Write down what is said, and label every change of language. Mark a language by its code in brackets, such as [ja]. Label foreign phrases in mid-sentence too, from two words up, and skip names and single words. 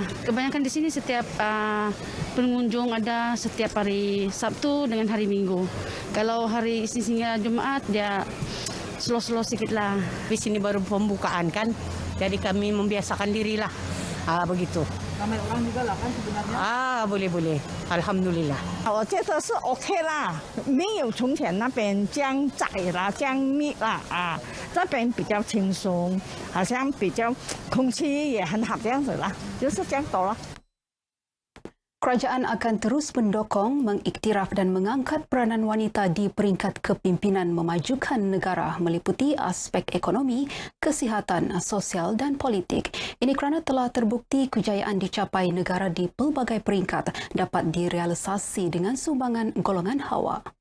[ms] Kebanyakan di sini setiap pengunjung ada setiap hari Sabtu dengan hari Minggu. Kalau hari Isnin hingga Jumaat dia slow-slow sikit lah. Di sini baru pembukaan kan, jadi kami membiasakan diri lah. Begitu. Ramai orang juga lah kan sebenarnya. Boleh. Alhamdulillah. [zh] 我觉得是 OK 啦，没有从前那边江窄啦、江密啦这边比较轻松，好像比较空气也很好这样子啦，就是这样多了。 [ms] Kerajaan akan terus mendokong, mengiktiraf dan mengangkat peranan wanita di peringkat kepimpinan memajukan negara meliputi aspek ekonomi, kesihatan, sosial dan politik. Ini kerana telah terbukti kejayaan dicapai negara di pelbagai peringkat dapat direalisasi dengan sumbangan golongan hawa.